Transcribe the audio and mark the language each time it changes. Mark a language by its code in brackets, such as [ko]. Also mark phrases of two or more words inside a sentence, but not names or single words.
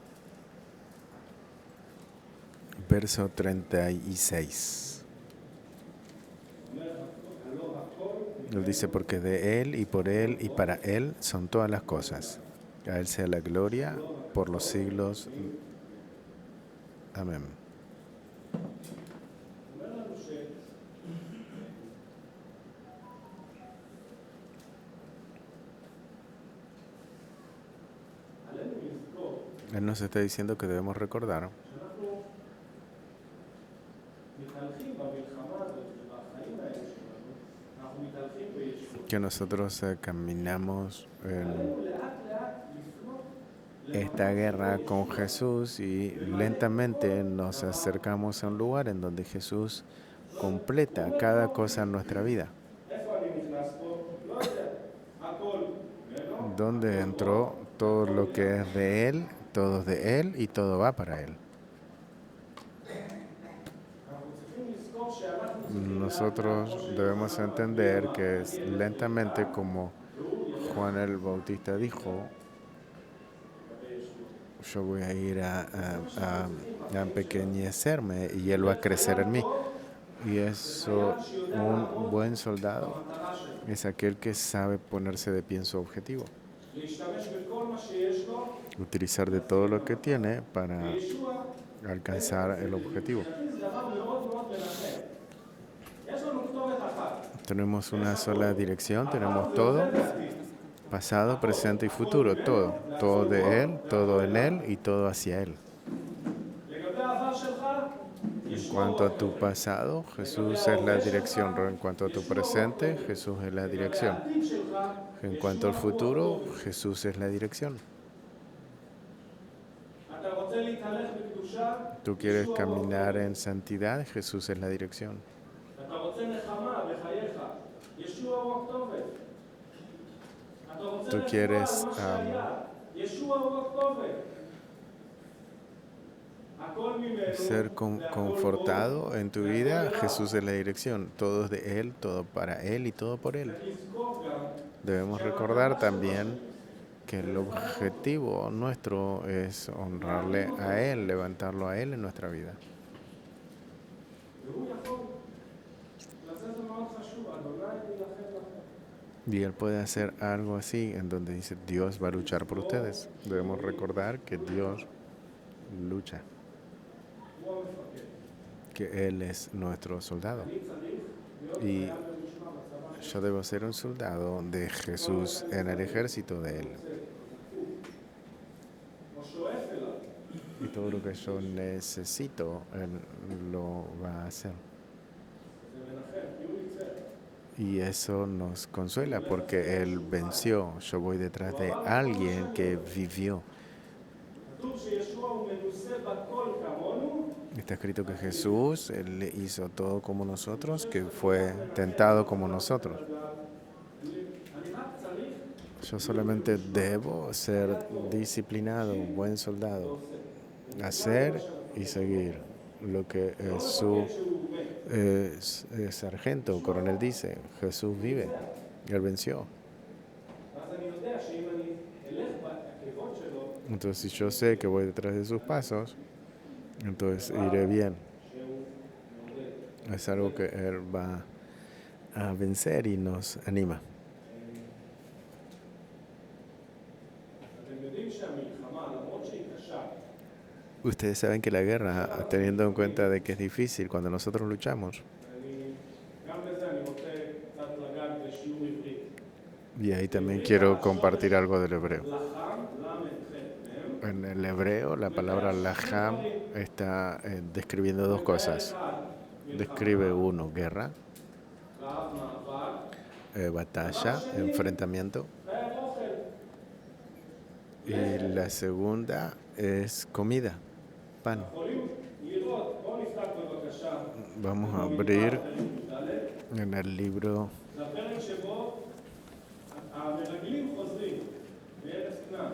[es] Verso 36. [he] אומר, הלא הכל [es] Él dice, porque de Él y por Él y para Él son todas las cosas. A Él sea la gloria por los siglos. Amén. [he] אומר לנו עלינו לזכור [es] Él nos está diciendo que debemos recordar [he] שאנחנו מתהלכים במלחמה הזאת ובחיים האלה שלנו, אנחנו מתהלכים בישוע. [es] que nosotros caminamos en [he] עלינו לאט לאט לפנות [es] esta guerra con Jesús y lentamente nos acercamos a un lugar en donde Jesús completa cada cosa en nuestra vida. [he] איפה אני נכנס פה? לא יודע. הכל ממנו. [es] Donde entró todo lo que es de Él, todo es de Él y todo va para Él. [he] אנחנו צריכים לזכור שאנחנו צריכים [es] Nosotros debemos entender que es lentamente como Juan el Bautista dijo, yo voy a ir a empequeñecerme y Él va a crecer en mí. Y eso, un buen soldado [he] המטרה שלו. [es] es aquel que sabe ponerse de pie en su objetivo. [he] להשתמש בכל מה שיש לו, [es] Utilizar de todo lo que tiene para [he] וישוע, [es] alcanzar el objetivo. [he] מבחינתי זה דבר מאוד מאוד מנחם. יש לנו כתובת אחת. [es] Tenemos una sola dirección, tenemos todo, pasado, presente y futuro, todo. Todo de Él, todo en Él y todo hacia Él. [he] לגבי העבר שלך, [es] En cuanto a tu pasado, Jesús es la dirección. En cuanto a tu presente, Jesús es la dirección. [he] העתיד שלך, [es] En cuanto al futuro, Jesús es la dirección. [he] אתה רוצה להתהלך בקדושה, [es] Tú quieres caminar en santidad, Jesús es la dirección. [he] אתה רוצה נחמה בחייך, ישוע הוא הכתובת. אתה רוצה [es] Tú [he] רפואה [es] quieres, [he] למה שהיה, ישוע הוא הכתובת. הכל ממנו, [es] Ser [he] והכל [es] confortado en tu vida, Jesús es la dirección. Todo es de Él, todo para Él y todo por Él. [he] צריך לזכור גם [es] Debemos recordar también que el objetivo nuestro es honrarle a Él, levantarlo a Él en nuestra vida. [he] והוא יכול. לזה זה מאוד חשוב, אדוני יילחם לכם. [es] Y Él puede hacer algo así, en donde dice, Dios va a luchar por ustedes. Debemos recordar que Dios lucha, [he] הוא המפקד. [es] que Él es nuestro soldado. [he] אני צריך להיות [es] Y [he] חייל במשמר בצבא. [es] yo debo ser un soldado de Jesús en el ejército de Él. [he] או שואף אליו. [es] Y todo lo que yo necesito, Él lo va a hacer. [he] זה מנחם, כי הוא ניצח. [es] Y eso nos consuela porque Él venció. Yo voy detrás de alguien que vivió. [he] כתוב שישוע הוא מנוסה בכל כמונו, [es] Está escrito que Jesús, Él hizo todo como nosotros, que fue tentado como nosotros. [he] אני רק צריך [es] Yo solamente debo ser disciplinado, buen soldado, hacer y seguir lo que su sargento, coronel dice. Jesús vive, Él venció. [he] ואז אני יודע שאם אני אלך בעקבות שלו, [es] Entonces, si yo sé que voy detrás de sus pasos, entonces iré bien. [he] שהוא מעודד. [es] Es algo que Él va a vencer y nos anima. [he] אתם יודעים שהמלחמה, למרות שהיא קשה, [es] Ustedes saben que la guerra, teniendo en cuenta de que es difícil cuando nosotros luchamos, [he] גם בזה אני רוצה קצת לגעת בשיעור עברית. [es] y ahí también quiero compartir algo del hebreo. [he] לחם, למ"ח, [es] En el hebreo, la palabra laham está describiendo dos cosas. Describe uno, guerra, [he] רעב מאבק, [es] batalla, enfrentamiento, [he] חייב אוכל. [es] y la segunda es comida, pan. [he] יכולים לראות, בואו נפתח בבקשה. [es] Vamos a abrir [he] ד', [es] en el libro [he] זה הפרק שבו המרגלים חוזרים מארץ כנען.